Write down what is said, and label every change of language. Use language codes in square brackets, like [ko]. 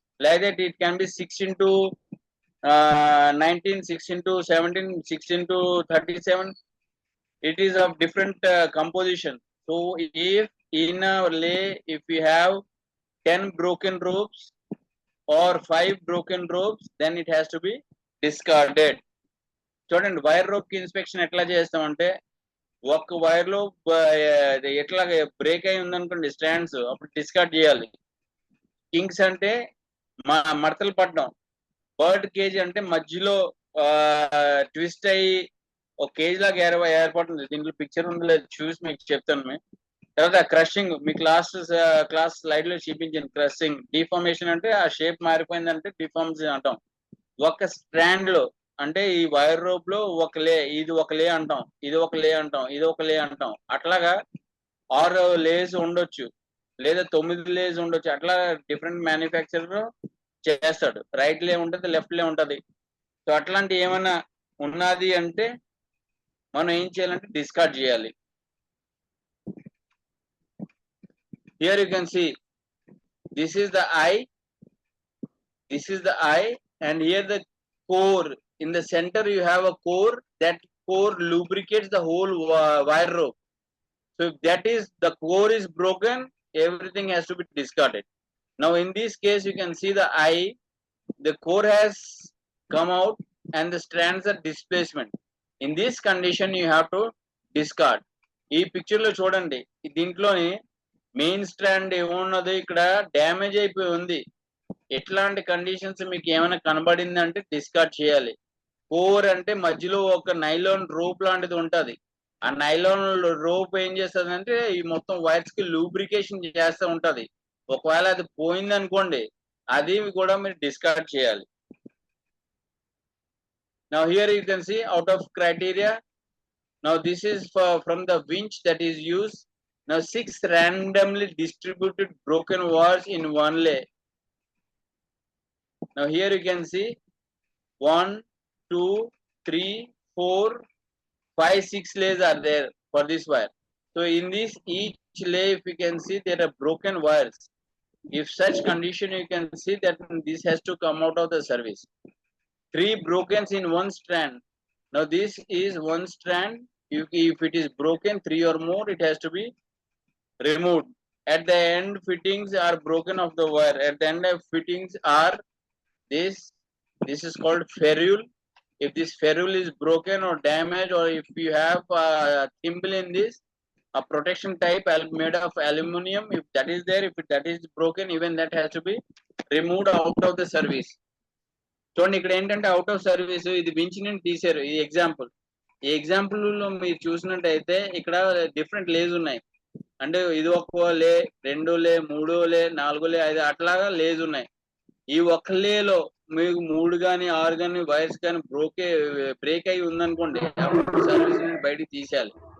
[en] Like that it can be 6 into 19, 6 into 17, 6 into 37. It is of different composition. So if in a lay, if we have 10 broken ropes or 5 broken ropes, then it has to be discarded. [te] చూడండి, wire rope కి inspection ఎట్లా చేస్తామంటే, ఒక్క wire లో ఎట్లా break అయి ఉందనుకోండి stands, అప్పుడు డిస్కార్డ్ చేయాలి. కింగ్స్ అంటే మడతలు పడడం. బర్డ్ కేజ్ అంటే మధ్యలో ట్విస్ట్ అయ్యి ఒక కేజ్ లాగా ఏర్పడుతుంది. దీంట్లో పిక్చర్ ఉంది, లేదు చూసి మీకు చెప్తాను. తర్వాత క్రషింగ్, మీకు క్లాస్ స్లైడ్ లో చూపించాను. క్రషింగ్, డిఫార్మేషన్ అంటే ఆ షేప్ మారిపోయిందంటే డిఫార్మేషన్ అంటాం. ఒక స్ట్రాండ్ లో అంటే ఈ వైర్ రోప్ లో ఒక లే, ఇది ఒక లే అంటాం, ఇది ఒక లే అంటాం, ఇది ఒక లే అంటాం. అట్లాగా 6 లేస్ ఉండొచ్చు, లేదా 9 లేస్ ఉండొచ్చు. అట్లా డిఫరెంట్ మ్యానుఫ్యాక్చరర్ చేస్తాడు. రైట్ లే ఉంటది, లెఫ్ట్ లే ఉంటది. సో అట్లాంటి ఏమైనా ఉన్నది అంటే మనం ఏం చేయాలంటే డిస్కార్డ్ చేయాలి. [en] Here you can see, this is the eye, this is the eye, and here the core. In the center you have a core. That core lubricates the whole wire rope. So if that is, the core is broken, everything has to be discarded. Now in this case you can see the eye, the core has come out and the strands are displacement. In this condition you have to discard. [te] ఈ picture లో చూడండి, దీంట్లోని main strand ఏమున్నది, ఇక్కడ damage అయిపోయి ఉంది. ఎట్లాంటి conditions మీకు ఏమైనా కనబడింది అంటే డిస్కార్డ్ చేయాలి. కోర్ అంటే మధ్యలో ఒక నైలాన్ రోప్ లాంటిది ఉంటది. ఆ నైలాన్ రోప్ ఏం చేస్తుంది అంటే ఈ మొత్తం వైర్స్ కి లూబ్రికేషన్ చేస్తూ ఉంటది. ఒకవేళ అది పోయింది అనుకోండి, అది కూడా మీరు డిస్కార్డ్ చేయాలి. [en] Now here you can see out of criteria. Now this is from the winch that is used. Now 6 randomly distributed broken wires in one lay. Now here you can see 1, 2, 3, 4, 5, 6 lays are there for this wire. So in this each lay, if you can see, there are broken wires. If such condition, you can see that this has to come out of the service. 3 brokens in one strand. Now this is one strand. If it is broken 3 or more, it has to be removed. At the end, fittings are broken of the wire. At the end of fittings are this is called ferrule. If this ferrule is broken or damaged, or if you have a thimble in this, a protection type made of aluminum, if that is there, if that is broken, even that has to be removed out of the service. [te] చూడండి, ఇక్కడ ఏంటంటే [en] out of service, [te] ఇది winch నుండి తీసారు. ఈ example, ఈ example లో మీరు చూసినట్టయితే ఇక్కడ డిఫరెంట్ లేస్ ఉన్నాయి. అంటే ఇది ఒక లే, 2 లే, 3 లే, 4 లే, 5 అట్లాగా లేస్ ఉన్నాయి. ఈ ఒక్క లేలో మీకు 3 కానీ 6 కానీ వైర్స్ కానీ బ్రేక్ అయి ఉందనుకోండి, అప్పుడు సర్వీస్ నుండి బయటికి తీసేయాలి.